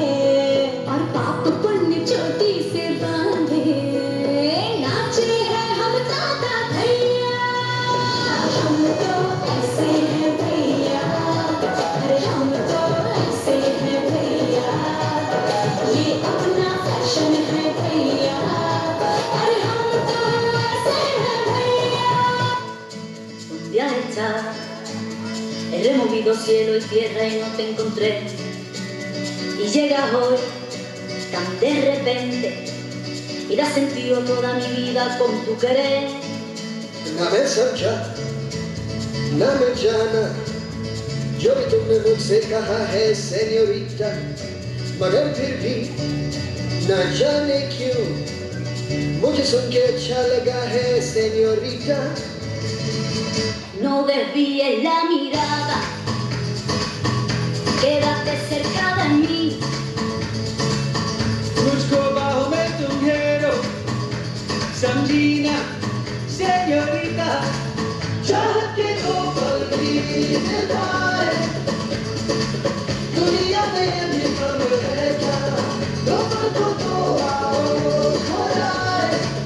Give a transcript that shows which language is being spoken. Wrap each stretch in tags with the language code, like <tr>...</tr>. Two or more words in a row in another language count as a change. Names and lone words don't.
<hi>और पाप पुण्य चोटी से बांधे नाचे हैं हम दादा भैया हम तो ऐसे हैं भैया अरे हम तो ऐसे हैं भैया ये अपना फैशन है भैया अरे हम तो ऐसे हैं भैया</hi> <es>Un día estaba, he removido cielo y tierra y no te encontré. Y llegas hoy tan de repente y das sentido toda mi vida con tu querer.</es> <hi>ना मैं समझा ना मैं जाना जो भी तुमने मुझसे कहा है सेन्योरिटा मगर फिर भी ना जाने क्यों मुझे सुन के अच्छा लगा है सेन्योरिटा</hi> <es>No desvíes la mirada, quédate cerca de mí.</es> <hi>मुझको बाहों में तुम घेरो समझी ना सेन्योरिटा चाहत के दो पल भी निभाए दुनिया में निकल है क्या दो पल को तो आओ खो जाए</hi>